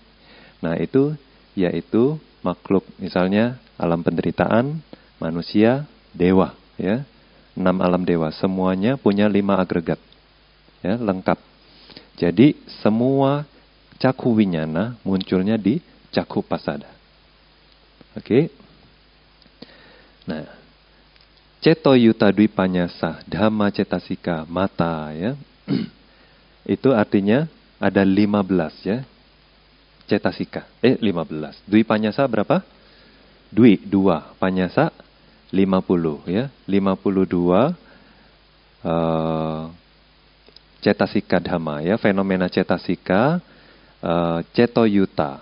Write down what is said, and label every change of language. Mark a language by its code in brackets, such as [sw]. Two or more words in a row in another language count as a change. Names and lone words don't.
[id] Nah, itu yaitu makhluk misalnya alam penderitaan, manusia, dewa ya. 6 alam dewa, semuanya punya 5 agregat. Ya, lengkap. Jadi semua [pi] caku winyana [id] munculnya di [pi] caku pasada. [id] Oke. Nah, [pi] ceto yuta dwipanyasa, dhamma cetasika, mata ya. [id] Itu artinya ada 15 ya. Cetasika. 15. Dwipanyasa berapa? 2. Panyasa 50 ya. 52 [pi] cetasika dhamma, [id] ya, fenomena cetasika, cetoyuta.